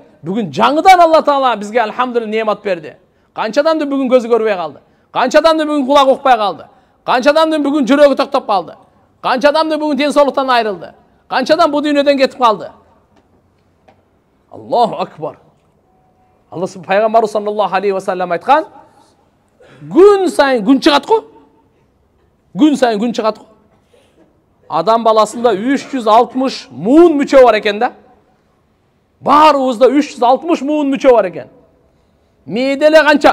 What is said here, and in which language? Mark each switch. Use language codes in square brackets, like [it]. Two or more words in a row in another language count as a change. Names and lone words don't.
[ky] Бүгүн жаңыдан Алла Таала бизге алхамдулилlah неемат берди. Канчадан да бүгүн көзү көрбөй калды. Канчадан да бүгүн кулак укпай калды. Канчадан да бүгүн жүрөгү токтоп калды. Канчадан да бүгүн ден соолуктан айрылды. Канчадан бу дүйнөдөн кетип калды. [ar] الله أكبر. [ky] Алла пайгамбарыбыз [ar] صلى الله عليه وسلم [ky] айткан, күн сайын күн чыгат го. Күн сайын күн чыгат го. Адам баласында 360 муун мүчө бар экен да. Баарыбызда 360 муун мүчө бар экен. Мээделе канча?